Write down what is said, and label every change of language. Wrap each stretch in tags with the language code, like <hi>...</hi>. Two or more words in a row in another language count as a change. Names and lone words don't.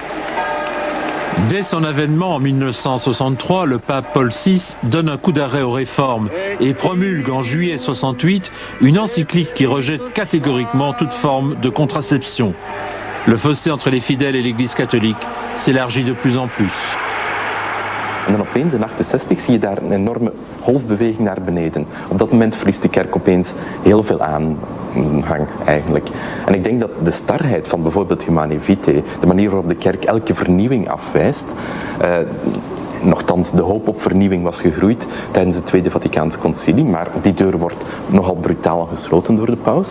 <fr>Dès son avènement en 1963, le pape Paul VI donne un coup d'arrêt aux réformes et promulgue en juillet 68 une encyclique qui rejette catégoriquement toute forme de contraception. Le fossé entre les fidèles et l'Église catholique s'élargit de plus en plus.</fr> <nl>En dan opeens in 1968 zie je daar een enorme golfbeweging naar beneden. Op dat moment verliest de kerk opeens heel veel aanhang eigenlijk. En ik denk dat de starheid van bijvoorbeeld Humanae Vitae, de manier waarop de kerk elke vernieuwing afwijst, nochtans de hoop op vernieuwing was gegroeid tijdens het Tweede Vaticaans Concilie, maar die deur wordt nogal brutaal gesloten door de paus.</nl>